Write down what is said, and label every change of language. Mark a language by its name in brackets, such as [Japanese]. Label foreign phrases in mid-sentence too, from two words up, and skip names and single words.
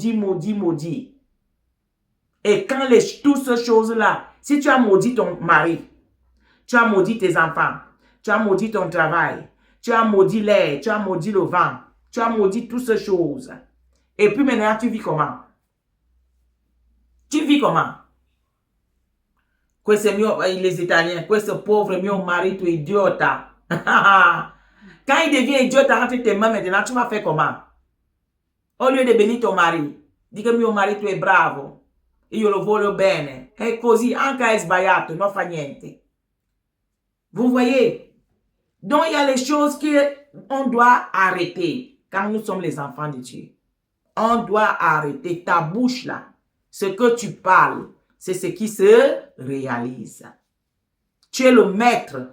[French] Et quand toutes ces choses-là, si tu as maudit ton mari, tu as maudit tes enfants, tu as maudit ton travail, tu as maudit l'air, tu as maudit le vent, tu as maudit toutes ces choses. Et puis maintenant, tu vis comment? Tu vis comment? [Italian] Questo mio, [French] les Italiens, [Italian] questo pauvre mio marito idiota. [French] Quand il devient idiot entre tes mains maintenant, tu vas faire comment? Au lieu de bénir ton mari, dis que [Italian] mio marito è bravo, io lo voglio bene. E così, anche è sbagliato, non fa niente. [French] Vous voyez? Donc, il y a les choses qu'on doit arrêter quand nous sommes les enfants de Dieu. On doit arrêter ta bouche là. Ce que tu parles, c'est ce qui se réalise. Tu es le maître.